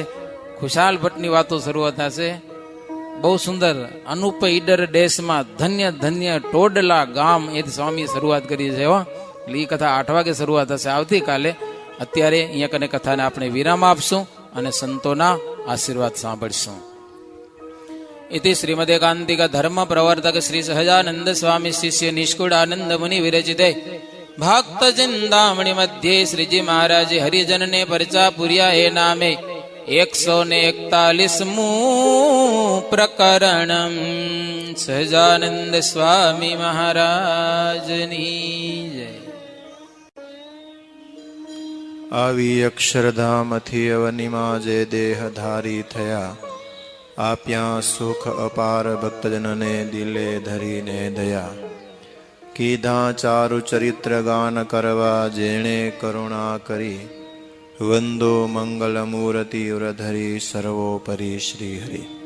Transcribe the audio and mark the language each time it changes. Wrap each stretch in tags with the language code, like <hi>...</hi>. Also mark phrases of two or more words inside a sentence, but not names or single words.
<gu>ખુશાલ ભટ્ટની વાતો શરૂઆત થશે. બહુ સુંદર અનુપ ઈડર દેશમાં ધન્ય ધન્ય ટોડલા ગામ, એથી સ્વામી શરૂઆત કરી છે. એટલે એ કથા 8 વાગે શરૂઆત થશે આવતીકાલે. અત્યારે અહીંયા કને કથાને આપણે વિરામ આપશું અને સંતોના આશીર્વાદ સાંભળશું.</gu> <sa>इति श्रीमदेकांतिक धर्म प्रवर्तक श्री सहजानंद स्वामी शिष्य निष्कुळानंद मुनि विरचिते भक्त चिंतामणि मध्ये श्रीजी महाराज हरिजन</sa> <gu>ને પરચા પુરિયા હે નામે</gu> <sa>141 प्रकरण</sa> <gu>સહજાનંદ સ્વામી મહારાજની જય. આવી અક્ષરધામથી અવનિમાં જે દેહ ધારી થયા, આપ્યા સુખ અપાર ભક્તજનને દિલે ધરીને દયા. કીધા ચારુ ચરિત્ર ગાન કરવા જેણે કરુણા કરી, વંદો મંગલ મૂર્તિ ઉરધરી સર્વોપરી શ્રી હરિ.</gu>